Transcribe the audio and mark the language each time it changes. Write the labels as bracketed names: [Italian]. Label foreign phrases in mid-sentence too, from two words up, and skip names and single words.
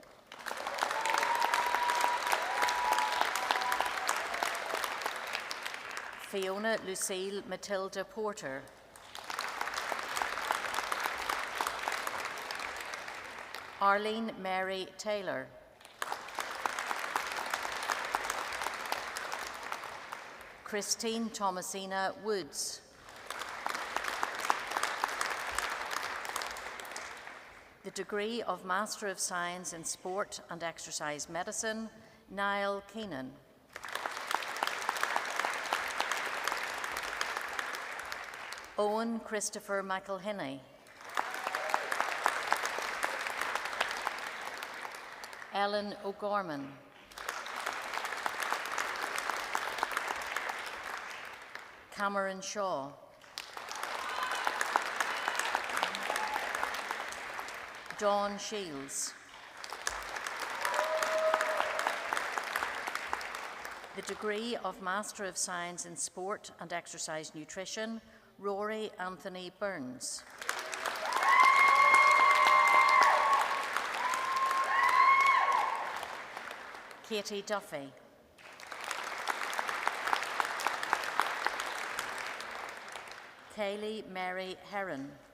[English] Fiona Lucille Matilda Porter. Arlene Mary Taylor. Christine Thomasina Woods. The degree of Master of Science in Sport and Exercise Medicine, Niall Keenan. Owen Christopher McElhinney. Ellen O'Gorman. Cameron Shaw. Dawn Shields. The degree of Master of Science in Sport and Exercise Nutrition, Rory Anthony Burns. Katie Duffy. Kaylee Mary Heron.